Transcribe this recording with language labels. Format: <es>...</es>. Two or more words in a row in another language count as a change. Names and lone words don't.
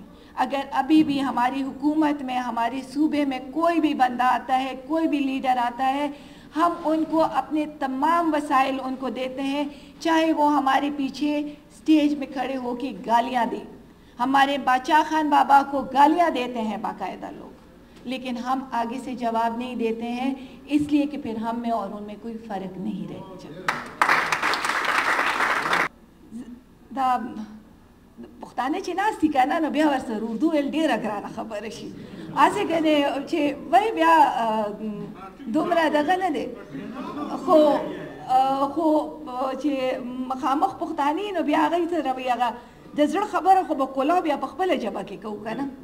<ur>اگر ابھی بھی ہماری حکومت میں، ہمارے صوبے میں کوئی بھی بندہ آتا ہے، کوئی بھی لیڈر آتا ہے، ہم ان کو اپنے تمام وسائل ان کو دیتے ہیں، چاہے وہ ہمارے پیچھے سٹیج میں کھڑے ہو کے گالیاں دیں. ہمارے باچا خان بابا کو گالیاں دیتے ہیں باقاعدہ لوگ، لیکن ہم آگے سے جواب نہیں دیتے ہیں، اس لیے کہ پھر ہم میں اور ان میں کوئی فرق نہیں رہ جاتا.</ur> <ps>پښتانه چې ناستي که نه نو بیا ورسره اردو ویل ډېره ګرانه خبره شي. هسې کنې چې وایي بیا دومره دغه نه دی، خو چې مخامخ پښتانه نو بیا هغوی سره وایي هغه د زړه خبره خو به کلا بیا په خپله ژبه کې کوو که نه.</ps>